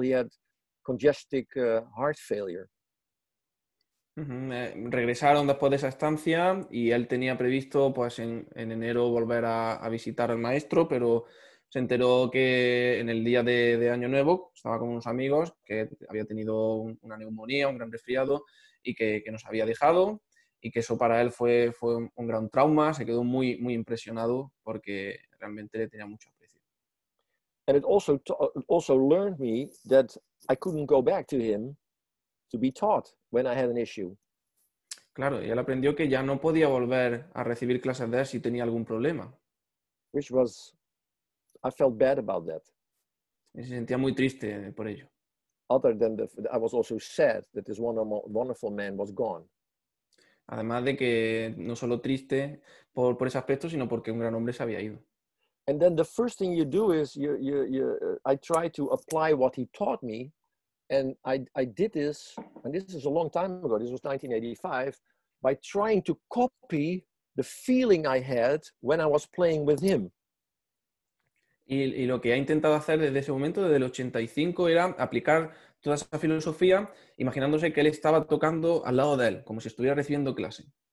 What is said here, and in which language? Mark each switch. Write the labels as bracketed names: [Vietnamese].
[English] He had congestive heart failure. [Spanish] Regresaron después de esa estancia y él tenía previsto pues en enero volver a visitar al maestro, pero se enteró que en el día de Año Nuevo estaba con unos amigos que había tenido una neumonía, un gran resfriado y que nos había dejado, y que eso para él fue un gran trauma. Se quedó muy, muy impresionado porque realmente le tenía mucho aprecio. [English] And it also learned me that I couldn't go back to him to be taught when I had an issue. [Spanish] Claro, y él aprendió que ya no podía volver a recibir clases de él si tenía algún problema. [English] I felt bad about that. [Spanish] Y se sentía muy triste por ello. [English] Other than I was also sad that this wonderful man was gone. [Spanish] Además de que no solo triste por ese aspecto, sino porque un gran hombre se había ido. [English] And then the first thing you do is I try to apply what he taught me. And I did this, and this is a long time ago, this was 1985, by trying to copy the feeling I had when I was playing with him. [Spanish] Y lo que ha intentado hacer desde ese momento, desde el 85, era aplicar toda esa filosofía, imaginándose que él estaba tocando al lado de él, como si estuviera recibiendo clase.